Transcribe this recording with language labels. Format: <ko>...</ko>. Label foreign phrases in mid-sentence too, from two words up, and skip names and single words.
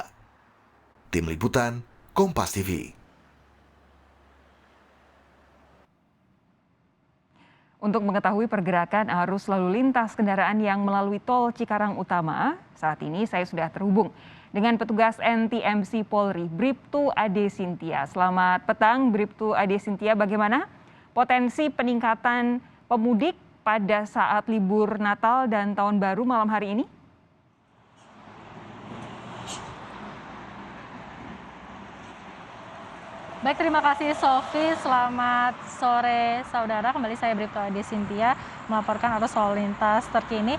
<id>Tim Liputan, Kompas TV. Untuk mengetahui pergerakan arus lalu lintas kendaraan yang melalui tol Cikarang Utama, saat ini saya sudah terhubung dengan petugas NTMC Polri, Bribtu Ade Sintia. Selamat petang, Bribtu Ade Sintia. Bagaimana potensi peningkatan pemudik pada saat libur Natal dan Tahun Baru malam hari ini? Baik, terima kasih Sofi. Selamat sore saudara. Kembali saya Bribtu Ade Sintia melaporkan arus lalu lintas terkini.</id>